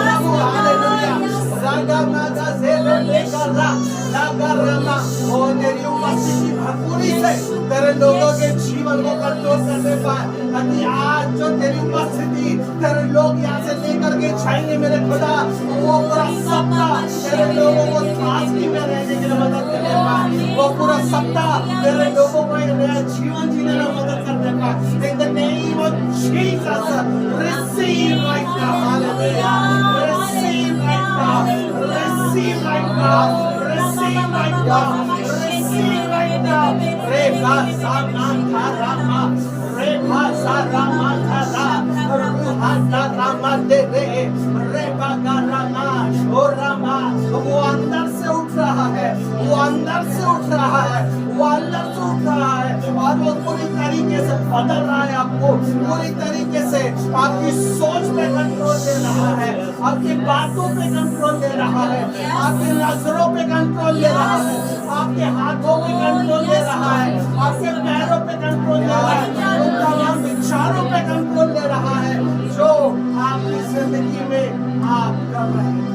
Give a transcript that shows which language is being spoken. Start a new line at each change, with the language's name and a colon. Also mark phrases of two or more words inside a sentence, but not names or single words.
Hindi: प्रभु हालेलुया राधा माता से लेकर राधा रमा और तेरी उपस्थिति भरपूरी से तेरे लोगों के जीवन को कंट्रोल करने पाए ताकि आज जो तेरी उपस्थिति तेरे लोग यहाँ से लेकर के जाएंगे मेरे खुदा वो पूरा सप्ताह तेरे लोगों को ताजगी में रहने के लिए मदद करने पाए वो पूरा सप्ताह तेरे लोगों को एक नया जीवन जीने में मदद करने पाए
English: in the name of Jesus receive right now hallelujah receive right now receive right now receive right now receive right now. Reba Sama Karama, Reba Sarama Kara, Ruhata Rama Dere, Reba Karama, O Rama,
Hindi: वो अंदर से उठ रहा है, वो अंदर से उठ रहा है, वो अंदर से उठ रहा है और वो पूरी तरीके से बदल रहा है आपको, पूरी तरीके से आपकी सोच पे कंट्रोल दे रहा है, आपकी बातों पे कंट्रोल दे रहा है, आपकी नजरों पे कंट्रोल दे रहा है, आपके हाथों पे कंट्रोल दे रहा है, आपके पैरों पे कंट्रोल दे रहा है, उन तमाम विचारों पे कंट्रोल दे रहा है जो आपकी जिंदगी में आप कर रहे हैं।